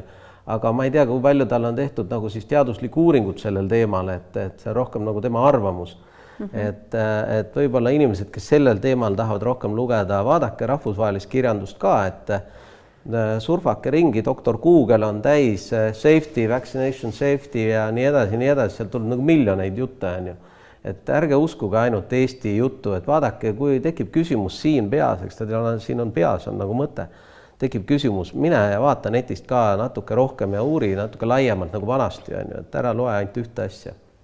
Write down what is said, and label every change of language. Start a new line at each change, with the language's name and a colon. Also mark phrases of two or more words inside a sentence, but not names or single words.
Estonian: Aga ma ei tea, kui palju tal on tehtud nagu siis teaduslik uuringut sellel teemal, et see on rohkem nagu tema arvamus. Et võib-olla inimesed, kes sellel teemal tahavad rohkem lugeda, vaadake rahvusvahelist kirjandust ka, et surfake ringi, doktor Google on täis
English: safety, vaccination safety
Estonian: ja nii edasi, seal tuleb nagu miljoneid jutte. Et ärge uskuge ainult Eesti juttu, et vaadake, kui tekib küsimus siin peas, eks siin on peas on nagu mõte, tekib küsimus, mine ja vaata netist ka natuke rohkem ja uuri natuke laiemalt nagu vanasti, et ära loe ainult ühte asja.